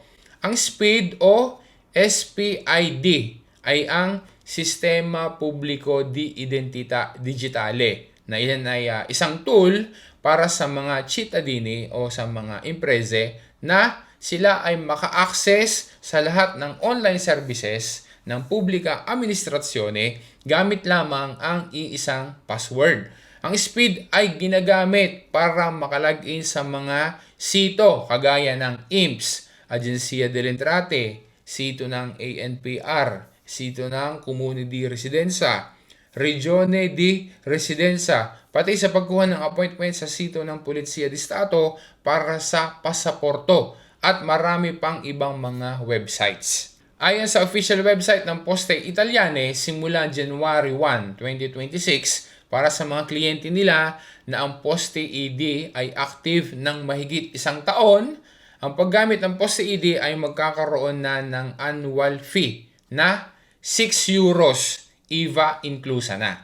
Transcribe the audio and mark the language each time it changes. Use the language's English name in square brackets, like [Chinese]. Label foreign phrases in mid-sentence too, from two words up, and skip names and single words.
[Filipino] Ang speed o SPID ay ang Sistema Publiko di Identità Digitale na iyan ay isang tool para sa mga cittadini o sa mga imprese na sila ay maka-access sa lahat ng [English] online services [Filipino] ng [Italian] publika administrasyone [Filipino] gamit lamang ang iisang password. Ang speed ay ginagamit para makalagin sa mga sito kagaya ng INPS, Agenzia delle Entrate, sito ng ANPR, sito ng [Italian] Comune di Residenza, Regione di Residenza, [Filipino] pati sa pagkuha ng appointment sa sito ng Polizia di Stato para sa pasaporto at marami pang ibang mga websites. Ayon sa [English] official website [Filipino] ng Poste Italiane, simula January 1, 2026, para sa mga kliyente nila na ang Poste ID ay active ng mahigit isang taon, ang paggamit ng Poste ID ay magkakaroon na ng [English] annual fee [Filipino] na 6 euros, [Italian] IVA inclusa [Filipino] na.